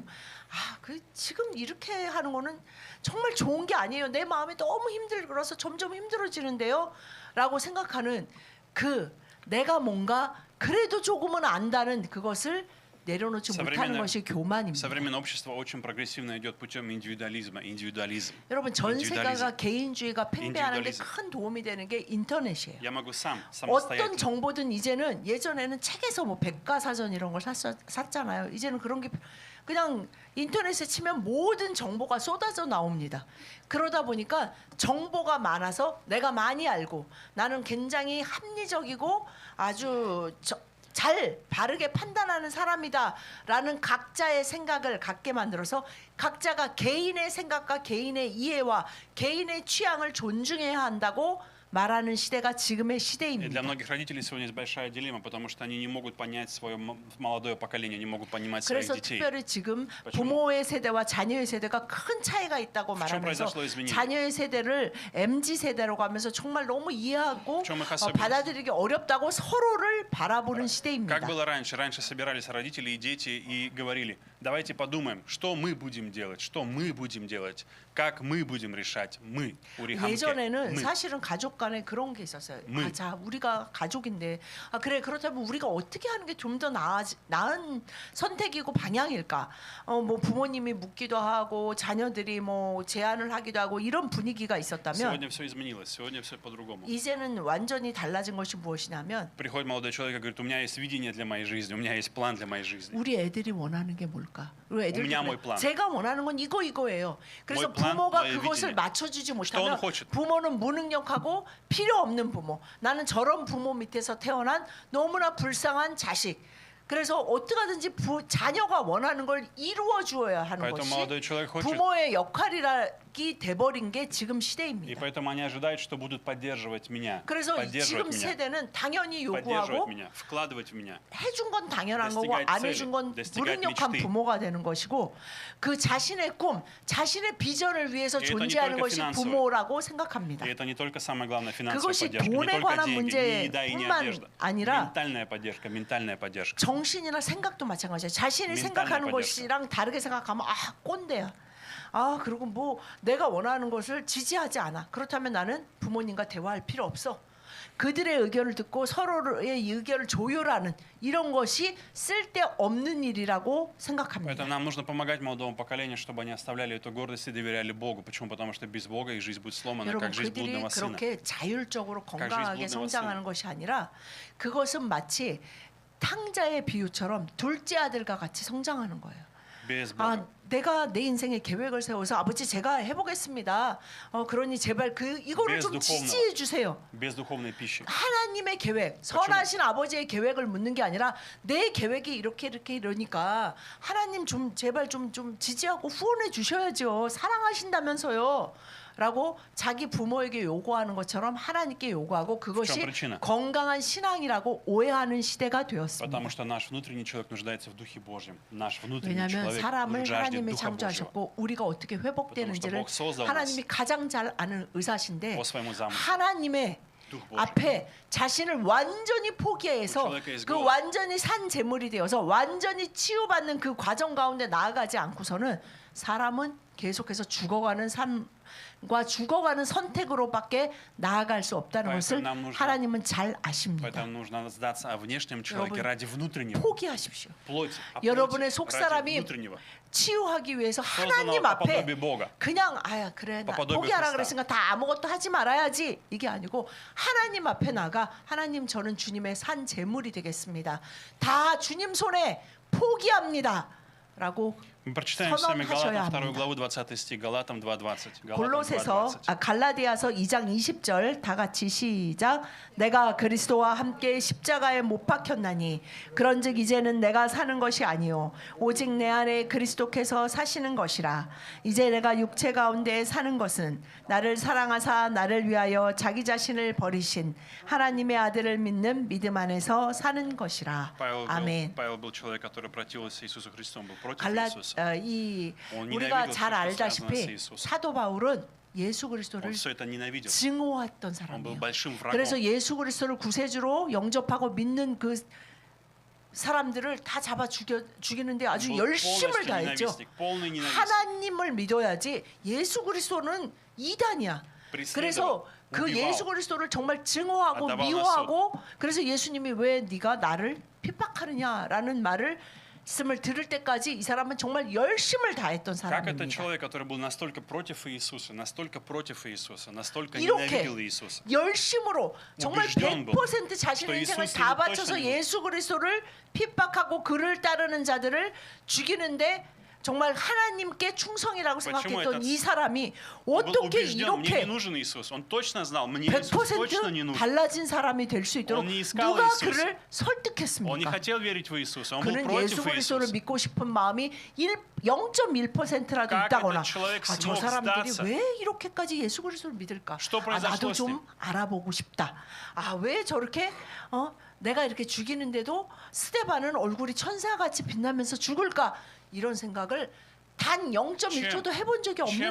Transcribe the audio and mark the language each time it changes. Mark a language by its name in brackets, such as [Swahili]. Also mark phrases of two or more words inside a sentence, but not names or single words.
[Korean] 그 지금 이렇게 하는 거는 정말 좋은 게 아니에요. 내 마음이 너무 힘들어서 점점 힘들어지는데요. 라고 생각하는 그 내가 뭔가 그래도 조금은 안다는 그것을 내려놓지 못하는 것이 교만입니다. [Russian] Современное общество очень прогрессивно идет путем индивидуализма. Индивидуализм. [Korean] 여러분 전세가가 [English] Individualism. [Korean] 개인주의가 팽배하는 데 [English] Individualism. [Korean] 큰 도움이 되는 게 인터넷이에요. [Russian] Я могу сам, [Korean] 어떤 [Russian] самостоятельно. [Korean] 정보든 이제는 예전에는 책에서 뭐 백과사전 이런 걸 샀잖아요. 이제는 그런 게 그냥 인터넷에 치면 모든 정보가 쏟아져 나옵니다. 그러다 보니까 정보가 많아서 내가 많이 알고 나는 굉장히 합리적이고 아주 잘 바르게 판단하는 사람이다라는 각자의 생각을 갖게 만들어서 각자가 개인의 생각과 개인의 이해와 개인의 취향을 존중해야 한다고 말하는 시대가 지금의 [Russian] И для [Korean] 시대입니다. [Russian] многих родителей сегодня есть большая дилемма, потому что они не могут понять свое молодое поколение, не могут понимать своих [Korean] 그래서 [Russian] детей. [Korean] 특별히 지금 [Russian] почему? [Korean] 부모의 세대와 자녀의 세대가 큰 차이가 있다고 [Russian] В чем [Korean] 말하면서 [Russian] произошло изменение? [Korean] 자녀의 세대를 MZ 세대라고 하면서 정말 너무 이해하고 [Russian] В чем их особенность? [Korean] 받아들이기 어렵다고 서로를 바라보는 [Russian] Как [Korean] 시대입니다. [Russian] было раньше? Раньше собирались родители и дети и говорили, давайте подумаем, что мы будем делать, что мы будем делать, как мы будем решать, мы, [Korean] 우리 함께, 예전에는 [Russian] мы. [Korean] 사실은 가족 간에 그런 게 있었어요. 자, 우리가 가족인데, 그래, 그렇다면 우리가 어떻게 하는 게 좀 더 나은 선택이고 방향일까? 뭐 부모님이 묻기도 하고, 자녀들이 뭐 제안을 하기도 하고 이런 분위기가 있었다면, [Russian] Сегодня все изменилось, сегодня все по-другому. [Korean] 이제는 완전히 달라진 것이 무엇이냐면, [Russian] Приходит молодой человек и говорит, у меня есть видение для моей жизни, у меня есть план для моей жизни. [Korean] 우리 애들이 원하는 게 뭘까? 우리 애들이 [Russian] меня [Korean] 그래. [Russian] мой план. [Korean] 제가 원하는 건 이거예요. 그래서 [Russian] Mой plan, [Korean] 부모가 [Russian] моё [Korean] 그것을 [Russian] видение. [Korean] 맞춰주지 [Russian] Что [Korean] 못하면 [Russian] он хочет? [Korean] 부모는 무능력하고 필요 없는 부모. 나는 저런 부모 밑에서 태어난 너무나 불쌍한 자식. 그래서 어떻게 하든지 자녀가 원하는 걸 이루어 주어야 하는 [Russian] Поэтому [Korean] 것이 [Russian] молодой человек хочет, [Korean] 부모의 역할이라기 돼버린 게 지금 [Russian] и [Korean] 시대입니다. [Russian] поэтому они ожидают, что будут поддерживать меня, [Korean] 그래서 지금 [Russian] поддерживать меня, [Korean] 세대는 당연히 [Russian] поддерживать [Korean] 요구하고 [Russian] меня, вкладывать в меня. [Korean] 해준 건 당연한 거고 [Russian] достигать [Korean] 안 [Russian] цели, [Korean] 해준 건 [Russian] достигать [Korean] 무능력한 [Russian] мечты. [Korean] 부모가 되는 것이고 그 자신의 꿈, 자신의 비전을 위해서 [Russian] И это не [Korean] 존재하는 [Russian] только [Korean] 것이 [Russian] финансовое. [Korean] 부모라고 생각합니다. [Russian] И это не только самое главное финансовая [Korean] 그것이 [Russian] поддержка, не [Korean] 돈에 [Russian] только [Korean] 관한 [Russian] деньги, не еда и не [Korean] 문제뿐만 [Russian] одежда. [Korean] 아니라 [Russian] ментальная поддержка. [Korean] 정신이나 생각도 마찬가지예요. 자신이 멘탈의 생각하는 빠졌어. 것이랑 다르게 생각하면 꼰대야. 그리고 뭐 내가 원하는 것을 지지하지 않아. 그렇다면 나는 부모님과 대화할 필요 없어. 그들의 의견을 듣고 서로의 의견을 조율하는 이런 것이 쓸데없는 일이라고 생각합니다. [Russian] Поэтому нам нужно помогать молодому поколению, чтобы они оставляли эту гордость и доверяли Богу. Почему? Потому что без Бога их жизнь будет сломана, [Korean] 여러분 [Russian] как жизнь [Korean] 그들이 [Russian] блудного сына. [Korean] 그렇게 자율적으로 건강하게 [Russian] жизнь блудного [Korean] 성장하는 것이 아니라 그것은 마치 탕자의 비유처럼 둘째 아들과 같이 성장하는 거예요. [Russian] Без Бога. [Korean] 내가 내 인생에 계획을 세워서 아버지 제가 해보겠습니다. 그러니 제발 이거를 [Russian] Без [Korean] 좀 [Russian] духовного. [Korean] 지지해 주세요. [Russian] Без духовной пищи. [Korean] 하나님의 계획, 선하신 아버지의 계획을 묻는 게 아니라 내 계획이 이렇게 이러니까 하나님 좀 제발 좀 지지하고 후원해 주셔야죠. 사랑하신다면서요. 라고 자기 부모에게 요구하는 것처럼 하나님께 요구하고 그것이 [Russian] причина? [Korean] 건강한 신앙이라고 오해하는 시대가 되었습니다. [Russian] Потому что наш внутренний человек нуждается в Духе Божьем. Наш внутренний [Korean] 왜냐하면 [Russian] человек [Korean] 사람을 [Russian] жаждет [Korean] 하나님이 [Russian] Духа Божьего. [Korean] 창조하셨고 우리가 어떻게 회복되는지를 [Russian] Потому что Бог создал нас [Korean] 하나님이 가장 잘 아는 의사신데 [Russian] по своему замыслу. [Korean] 하나님의 [Russian] Дух Божий. [Korean] 앞에 자신을 완전히 포기해서 [Russian] человека есть [Korean] 그 [Russian] голод. [Korean] 완전히 산 제물이 되어서 완전히 치유받는 그 과정 가운데 나아가지 않고서는 사람은 계속해서 죽어가는 삶과 죽어가는 선택으로밖에 나아갈 수 없다는 것을 [Russian] нам нужно- [Korean] 하나님은 잘 아십니다. [Russian] Поэтому нужно сдаться о внешнем человеке [Korean] 여러분, [Russian] ради внутреннего. [Korean] 포기하십시오. [Russian] Плоть, о [Korean] 여러분의 [Russian] плоти [Korean] 속사람이 [Russian] ради внутреннего. [Korean] 치유하기 위해서 [Russian] Созданного [Korean] 하나님 [Russian] по [Korean] 앞에 [Russian] подобию Бога. [Korean] 그냥 그래 나 [Russian] по подобию [Korean] 포기하라 [Russian] Христа. [Korean] 그랬으니까 다 아무것도 하지 말아야지 이게 아니고 하나님 앞에 나가 하나님 저는 주님의 산 제물이 되겠습니다. 다 주님 손에 포기합니다. [Russian] Мы прочитаем с вами [Korean] 선언하셔야 [Russian] Галатам 2 [Korean] 합니다. [Russian] главу 20 стих, Галатам 2:20. [Korean] 골로새서 갈라디아서 2장 20절 다 같이 시작. 내가 그리스도와 함께 십자가에 못 박혔나니 그런즉 이제는 내가 사는 것이 아니요 오직 내 안에 그리스도께서 사시는 것이라. 이제 내가 육체 가운데 사는 것은 나를 사랑하사 나를 위하여 자기 자신을 버리신 하나님의 아들을 믿는 믿음 안에서 사는 것이라. 아멘. [Russian] Павел был человек, который противился Иисусу Христу, он был против [Korean] 갈라 [Russian] Иисуса. [Korean] 우리가 잘 알다시피 사도 바울은 예수 그리스도를 [Russian] Он все это ненавидел. [Korean] 증오했던 [Russian] Он был [Korean] 사람이에요. [Russian] большим врагом. [Korean] 그래서 예수 그리스도를 구세주로 영접하고 믿는 그 사람들을 다 잡아 죽이는데 아주 [Russian] был [Korean] 열심을 [Russian] полностью [Korean] 다했죠. [Russian] ненавистник, полный ненавистник. [Korean] 하나님을 믿어야지 예수 그리스도는 이단이야. 그래서 그 [Russian] убивал. [Korean] 예수 그리스도를 정말 증오하고 [Russian] отдавал на [Korean] 미워하고 그래서 예수님이 왜 네가 나를 핍박하느냐라는 말씀을 들을 때까지 이 사람은 정말 열심을 다했던 [Russian] Как это [Korean] 사람입니다. [Russian] человек, который был настолько против Иисуса, настолько [Korean] 이렇게 [Russian] ненавидел Иисуса. [Korean] 열심으로 정말 [Russian] убежден был, [Korean] 100% 자신의 [Russian] что [Korean] 인생을 [Russian] 이수스는 [Korean] 다 바쳐서 [Russian] точно [Korean] 예수 그리스도를 핍박하고 그를 따르는 자들을 죽이는데 정말 하나님께 충성이라고 생각했던 이 사람이 [Russian] Он был [Korean] 어떻게 [Russian] убежден, мне не [Korean] 이렇게 [Russian] нужен Иисус. Он точно знал, мне Иисус точно не [Korean] 100% [Russian] нужен. [Korean] 달라진 사람이 될 수 있도록 [Russian] Он не искал [Korean] 누가 [Russian] Иисуса. [Korean] 그를 [Russian] Он не [Korean] 설득했습니까? [Russian] хотел верить в Иисуса, он был [Korean] 그는 [Russian] против [Korean] 예수 그리스도를 [Russian] Иисуса. [Korean] 믿고 싶은 마음이 0.1%라도 [Russian] Как [Korean] 있다거나 [Russian] этот человек [Korean] 저 [Russian] смог [Korean] 사람들이 [Russian] сдаться? [Korean] 왜 이렇게까지 예수 그리스도를 믿을까? [Russian] Что [Korean] 아, [Russian] произошло [Korean] 나도 [Russian] с [Korean] 좀 [Russian] ним? [Korean] 알아보고 싶다. 아, 왜 저렇게 내가 이렇게 죽이는데도 스데반은 얼굴이 천사같이 빛나면서 죽을까? 이런 생각을 단 0.1초도 해본 적이 없는